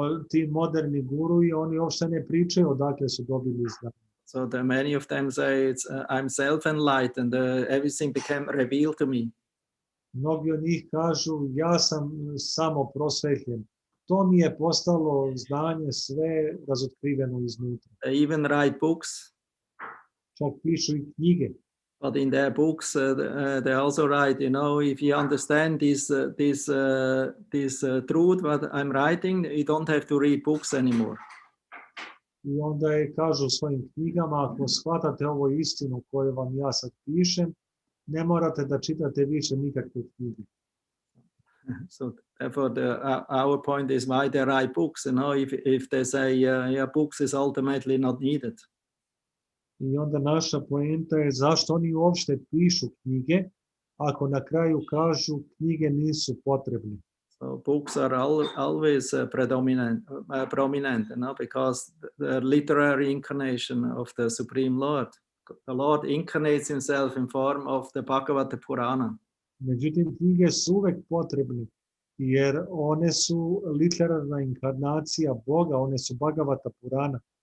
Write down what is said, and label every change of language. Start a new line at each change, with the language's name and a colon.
Serbian: Ti moderni guruji, oni uopšte ne pričaju odakle su dobili znanje.
English: So many of them say I'm self-enlightened, everything became revealed to me.
Serbian: Mnogi od njih kažu ja sam samo prosvetljen. To mi je postalo znanje sve razotkriveno iznutra.
English: They even write books.
Serbian: Čak pišu i knjige.
English: But in their books, they also write, if you understand this truth, what I'm writing, you don't have to read books anymore.
Serbian: I onda kažu u svojim knjigama, ako shvatate ovo istinu koju vam ja sad pišem, ne morate da čitate više nikakve knjige.
English: So therefore, our point is why they write books. If they say, books is ultimately not needed.
Serbian: I onda naša poenta je zašto oni uopšte pišu knjige, ako na kraju kažu knjige nisu potrebne.
English: So books are always prominent, because the literary incarnation of the Supreme Lord. The Lord incarnates himself in form of the Bhagavata Purana.
Serbian: Međutim, knjige su uvek potrebne, jer one su literarna inkarnacija Boga, one su Bhagavata Purana.